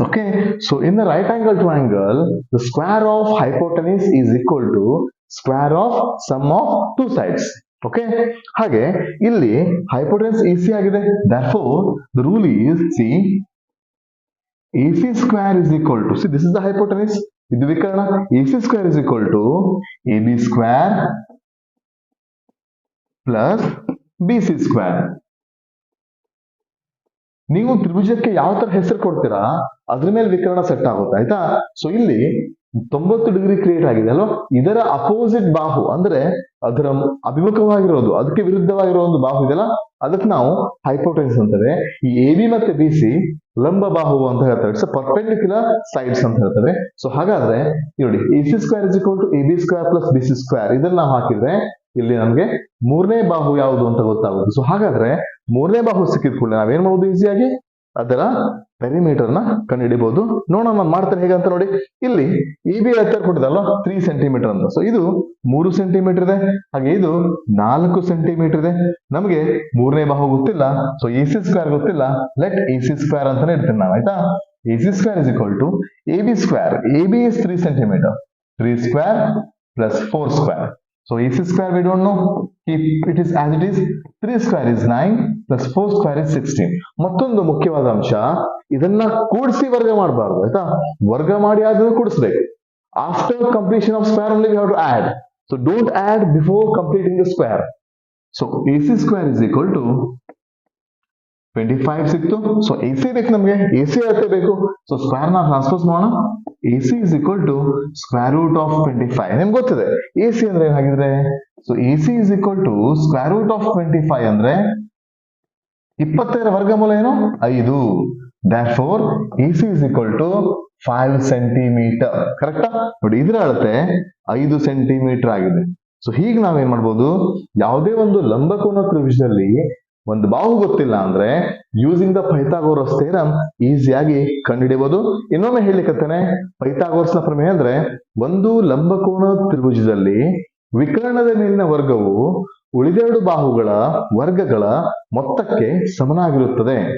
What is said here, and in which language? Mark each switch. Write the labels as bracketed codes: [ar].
[en] Okay, so in the right angle triangle, the square of hypotenuse is equal to square of sum of two sides. [kn] Okay, ಹಾಗೆ ಇಲ್ಲಿ hypotenuse AC ಆಗಿದೆ. [en] Therefore, the rule is, see, AC square is equal to, see, this is the hypotenuse, [kn] ಇದು ವಿಕರ್ಣ, [en] AC square is equal to AB square plus BC square. [kn] ನೀವು ತ್ರಿಭುಜಕ್ಕೆ ಯಾವ ತರ ಹೆಸರು ಕೊಡ್ತೀರಾ ಅದ್ರ ಮೇಲೆ ವಿಕರ್ಣ ಸೆಟ್ ಆಗುತ್ತೆ, ಆಯ್ತಾ. ಸೊ ಇಲ್ಲಿ 90 ಡಿಗ್ರಿ ಕ್ರಿಯೇಟ್ ಆಗಿದೆ ಅಲ್ವಾ, ಇದರ ಅಪೋಸಿಟ್ ಬಾಹು ಅಂದ್ರೆ ಅದರ ಅಭಿಮುಖವಾಗಿರೋದು, ಅದಕ್ಕೆ ವಿರುದ್ಧವಾಗಿರೋ ಒಂದು ಬಾಹು ಇದೆಲ್ಲ, ಅದಕ್ಕೆ ನಾವು ಹೈಪೋಟೆನ್ಸ್ ಅಂತೇವೆ. ಈ ಎ ಬಿ ಮತ್ತೆ ಬಿ ಸಿ ಲಂಬ ಬಾಹು ಅಂತ ಹೇಳ್ತೇವೆ, [en] it's perpendicular sides [kn] ಅಂತ ಹೇಳ್ತೇವೆ. ಸೊ ಹಾಗಾದ್ರೆ ನೋಡಿ, [en] A C square is equal to A B square plus B C square, [kn] ಇದನ್ನ ನಾವು ಹಾಕಿದ್ರೆ ಇಲ್ಲಿ ನಮ್ಗೆ ಮೂರನೇ ಬಾಹು ಯಾವುದು ಅಂತ ಗೊತ್ತಾಗುತ್ತೆ. ಸೊ ಹಾಗಾದ್ರೆ ಮೂರನೇ ಬಾಹು ಸಿಕ್ಕಿದ ಕೂಡಲೇ ನಾವೇನ್ ಮಾಡುದು, ಈಸಿಯಾಗಿ ಅದರ ಪೆರಿಮೀಟರ್ ನ ಕಂಡುಹಿಡಿಬಹುದು. ನೋಡೋಣ ನಾನು ಮಾಡ್ತೇನೆ ಹೇಗೆ ಅಂತ ನೋಡಿ. ಇಲ್ಲಿ ಇ ಬಿ ಎತ್ತರ ಕೊಟ್ಟಿದಲ್ವ 3 ಸೆಂಟಿಮೀಟರ್ ಅಂತ, ಸೊ ಇದು 3 ಸೆಂಟಿಮೀಟರ್ ಇದೆ, ಹಾಗೆ ಇದು 4 ಸೆಂಟಿಮೀಟರ್ ಇದೆ. ನಮಗೆ ಮೂರನೇ ಬಾಹು ಗೊತ್ತಿಲ್ಲ, ಸೊ ಎ ಸಿ ಸ್ಕ್ವೇರ್ ಗೊತ್ತಿಲ್ಲ, [en] let A C square [kn] ಅಂತಾನೆ ಇಡ್ತೇನೆ ನಾವು, ಆಯ್ತಾ. [en] A C square is equal to A B square, A B is 3 centimetre, 3 square plus 4 square. So AC square we don't know, keep it is as it is. 3 square is 9 plus 4 square is 16. [kn] ಮತ್ತೊಂದು ಮುಖ್ಯವಾದ ಅಂಶ, ಇದನ್ನ ಕೂಡಿಸಿ ವರ್ಗ ಮಾಡಬಾರ್ದು, ಆಯ್ತಾ. ವರ್ಗ ಮಾಡಿ ಆದ್ರೂ ಕೂಡಿಸ್ಬೇಕು. [en] After completion of square only we have to add. So don't add before completing the square. So AC square is equal to 25 [kn] ಸಿಕ್ತು. ಸೊ AC ಬೇಕು ನಮಗೆ, AC ಅಳತೆ ಬೇಕು. ಸೊ ಸ್ಕ್ವೇರ್ ನ ಟ್ರಾನ್ಸ್ಪೋಸ್ ಮಾಡೋಣ. [en] AC is equal to square root of 25. [kn] ನಿಮ್ಗೆ ಗೊತ್ತಿದೆ AC ಅಂದ್ರೆ ಏನಾಗಿದ್ರೆ, so [en] AC is equal to square root of 25 [kn] ಅಂದ್ರೆ 25 ವರ್ಗಮೂಲ ಏನು 5. [en] Therefore AC is equal to 5 centimetre. [kn] ಕರೆಕ್ಟಾ? ನೋಡಿ, ಇದರ ಅಳತೆ 5 ಸೆಂಟಿಮೀಟರ್ ಆಗಿದೆ. ಸೊ ಹೀಗೆ ನಾವೇನ್ ಮಾಡ್ಬೋದು, ಯಾವುದೇ ಒಂದು ಲಂಬಕೋನ ತ್ರಿಭುಜದಲ್ಲಿ ಒಂದು ಬಾಹು ಗೊತ್ತಿಲ್ಲ ಅಂದ್ರೆ [en] using the Pythagoras theorem [kn] ಈಸಿಯಾಗಿ ಕಂಡುಹಿಡಿಯಬಹುದು. ಇನ್ನೊಮ್ಮೆ ಹೇಳಿಕತ್ತೇನೆ, ಪೈಥಾಗೋರಸ್ ನ ಪ್ರಮೇಯ ಅಂದ್ರೆ ಒಂದು ಲಂಬಕೋನ ತ್ರಿಭುಜದಲ್ಲಿ ವಿಕರ್ಣದ ಮೇಲಿನ ವರ್ಗವು ಉಳಿದೆರಡು ಬಾಹುಗಳ ವರ್ಗಗಳ ಮೊತ್ತಕ್ಕೆ ಸಮನಾಗಿರುತ್ತದೆ.